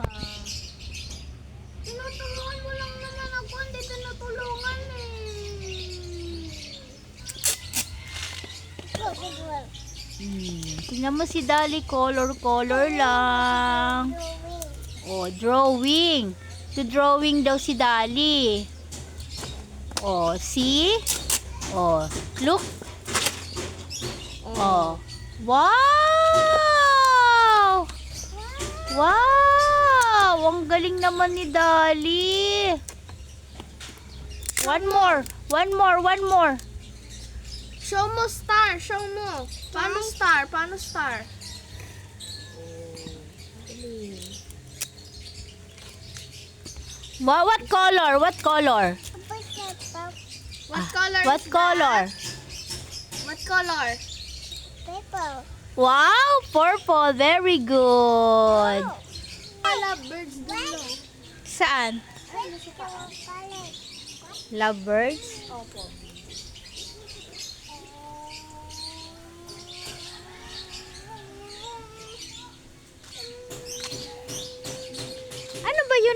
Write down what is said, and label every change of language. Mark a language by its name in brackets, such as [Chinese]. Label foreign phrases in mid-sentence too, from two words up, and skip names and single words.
[Filipino] Tinutulungan mo lang naman ako, hindi tinutulungan Tingnan mo si Dali, color lang. Oh, drawing. To drawing daw si Dali. [English] Oh, see? Oh, look. Oh. Wow! Wow! [Filipino] Ang galing naman ni Dali. [English] One more. One more. One more. [Filipino] Show mo star. Show mo. Paano star? Paano star? [English] What color? What color? What color What is color? that? What color? Wow, purple. Very good. I love birds below. [Filipino] Saan? Lovebirds? Opo. Ano ba yun?